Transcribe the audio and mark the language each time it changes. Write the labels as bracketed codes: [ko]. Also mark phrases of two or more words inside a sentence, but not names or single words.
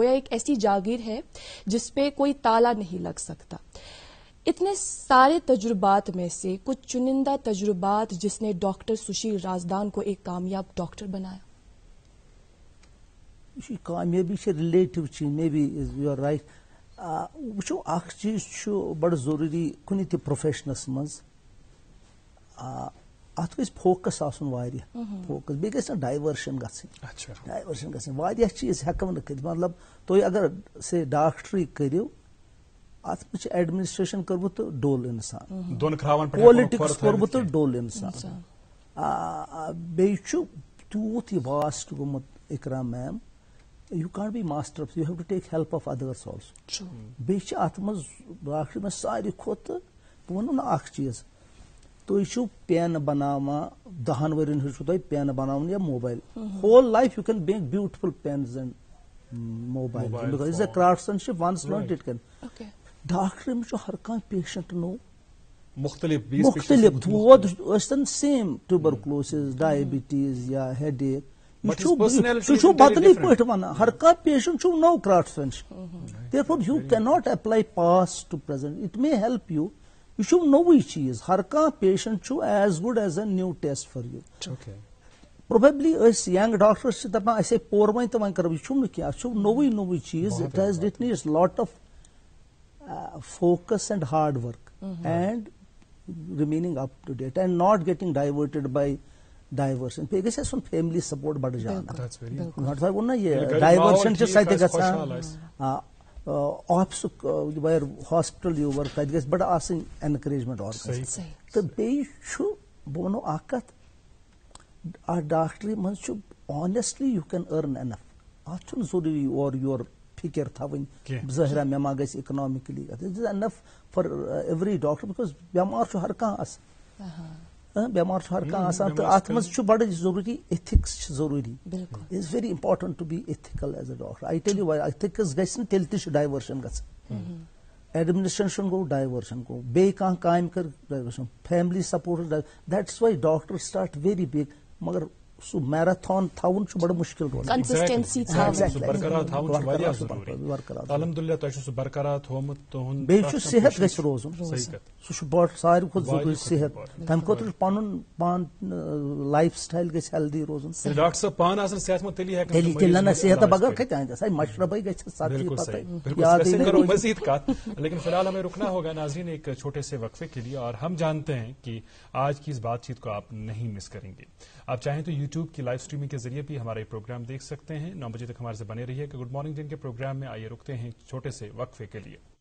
[ur] گویا ایک ایسی جاگیر ہے جس پہ کوئی تالا نہیں لگ سکتا. اتنے سارے تجربات میں سے کچھ چنندہ تجربات جس نے ڈاکٹر سشیل رازدان کو ایک کامیاب ڈاکٹر بنایا. [ks] کامیابی چھِ رِلیٹِو چیٖز [en] maybe you are right. [ks] وٕچھو اکھ چیٖز چھُ بڑٕ ضروٗری کُنہِ تہِ پروفیشنس منٛز اتھ گژھِ فوکس آسُن واریاہ فوکس. بیٚیہِ گژھِ نہٕ ڈایورشن گژھٕنۍ. واریاہ چیٖز ہٮ۪کو نہٕ کٔرِتھ. مطلب تُہۍ اگر سے ڈاکٹری کٔرِو اتھ منٛز چھِ ایڈمنسٹریشن کوٚرمُت تہٕ ڈوٚل انسان, پولٹکس کوٚرمُت تہٕ ڈوٚل انسان. بیٚیہِ چھُ تیوٗت یہِ واسٹ گوٚمُت اقرا میم [en] you can't be master you have to take help of others also. [ks] بیٚیہِ چھِ اتھ منٛز ڈاکٹری منٛز ساروی کھۄتہٕ بہٕ ونو نہ اکھ چیٖز تُہۍ چھِو پین بناوان 10 ؤرین ہٕنٛز چھُو تۄہہِ پین بناوان یا موبایل [en] whole life you can make beautiful pens and mobile because it's a craftsmanship once learned it can. [ks] ڈاکٹر أمِس چھُ ہر کانٛہہ پیشنٹ نوٚو مختلف دود ٲسۍتن سیم ٹیوبرکلوسز ڈائبٹیز یا ہیڈ ایک سُہ چھُ بدلٕے پٲٹھۍ ونان ہر کانٛہہ پیشنٹ چھُ نوٚو craftsmanship. [en] Therefore you cannot apply past to present. It may help you. [ks] یہ چھُ نوٚوُے چیٖز ہر کانٛہہ پیشنٹ چھُ [en] as good as a new test for you. [ks] پروبیبلی أسۍ [en] young doctors [ks] چھِ دپان اَسے پوٚر وۄنۍ تہٕ وۄنۍ کرو یہِ چھُم نہٕ کینٛہہ اَتھ چھُ نوٚوُے چیٖز. [en] it needs lot of focus and hard work and remaining up to date and not getting diverted by diversion. [ks] بیٚیہِ گژھِ آسُن [en] family support [ks] بڑٕ زیادٕ. ووٚن نا یہِ ڈایورشن چھِ سۄ تہِ گژھان آفسُک ویر ہاسپٹل یور تتہِ گژھِ بڑٕ آسٕنۍ [en] encouragement organise. [ks] تہٕ بیٚیہِ چھُ بہٕ ونو اکھ کتھ اتھ ڈاکٹری منٛز چھُ [en] honestly you can earn enough. [ks] اتھ چھُنہٕ ضروٗری اورٕ یورٕ فکر تھاوٕنۍ ظٲہرا مےٚ ما گژھِ اکنامکلی. [en] it is enough for every doctor because [ks] بٮ۪مار چھُ ہر کانٛہہ آسان بٮ۪مار چھُ ہر کانٛہہ آسان تہٕ اتھ منٛز چھُ بڑٕ ضروٗری ایتھکس چھِ ضروٗری. [en] it is very important to be ethical as a doctor. I tell you [ks] ایتھکس گژھِ نہٕ تیٚلہِ تہِ چھُ ڈایورشن گژھان. ایڈمنسٹریشن گوٚو ڈایورشن گوٚو بیٚیہِ کانٛہہ کامہِ کٔر ڈایورشن [en] family support that's why doctor start very big. [ks] مگر سُہ میراتھان تھاوُن چھُ بڑٕ مُشکل روزان. الحمدللہ تۄہہِ چھُ سُہ برقرار تھومُت تُہُنٛد. بیٚیہِ چھُ صحت گژھِ روزُن سُہ چھُ بڑٕ ساروی کھۄتہٕ ضروٗری صحت. تمہِ خٲطرٕ چھُ پنُن پان [en] life style [ks] گژھِ ہیلدی روزُن. ڈاکٹر صٲب پان آسن صحت مند تیٚلہِ نہ صحت بغٲر کتہِ آیہِ سا مشربے گژھِ سبزی کرو مزید کات. [ur] لیکن فی الحال ہمیں رکنا ہوگا ناظرین ایک چھوٹے سے وقفے کے لیے اور ہم جانتے ہیں کہ آج کی اس بات چیت کو آپ نہیں مس کریں گے. آپ چاہیں تو یوٹیوب کی لائیو اسٹریمنگ کے ذریعے بھی ہمارا یہ پروگرام دیکھ سکتے ہیں. 9 بجے تک ہمارے سے بنے رہیے کہ [en] good morning [ur] جن کے پروگرام میں آئیے رکتے ہیں چھوٹے سے وقفے کے لیے.